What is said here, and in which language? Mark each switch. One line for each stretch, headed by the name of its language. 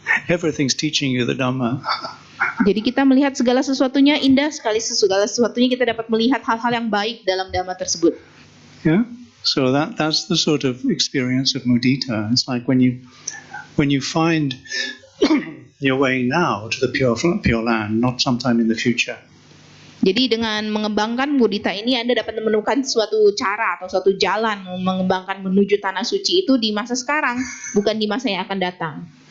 English: everything's teaching you the Dhamma.
Indonesian: Jadi kita melihat segala sesuatunya indah sekali, segala sesuatunya kita dapat melihat hal-hal yang baik dalam Dhamma tersebut.
English: Yeah. So that's the sort of experience of mudita. It's like when you find your way now to the pure land, not sometime in the future.
Indonesian: Jadi dengan mengembangkan mudita ini Anda dapat menemukan suatu cara atau suatu jalan mengembangkan menuju tanah suci itu di masa sekarang, bukan di masa yang akan datang.